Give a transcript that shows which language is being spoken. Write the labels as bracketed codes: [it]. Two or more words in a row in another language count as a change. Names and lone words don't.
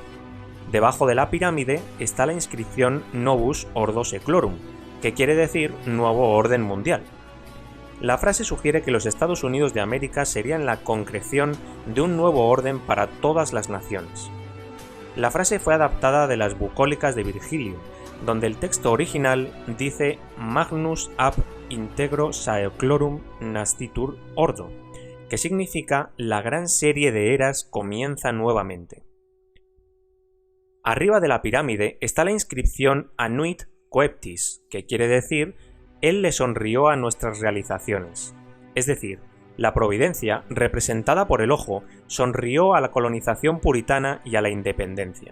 [es] Debajo de la pirámide está la inscripción [la] Novus Ordo Seclorum, [es] que quiere decir Nuevo Orden Mundial. La frase sugiere que los Estados Unidos de América serían la concreción de un nuevo orden para todas las naciones. La frase fue adaptada de las bucólicas de Virgilio, donde el texto original dice [la] Magnus ab integro saeclorum nascitur ordo, [es] que significa la gran serie de eras comienza nuevamente. Arriba de la pirámide está la inscripción [la] Annuit Coeptis, [es] que quiere decir Él le sonrió a nuestras realizaciones, es decir, la providencia, representada por el ojo, sonrió a la colonización puritana y a la independencia.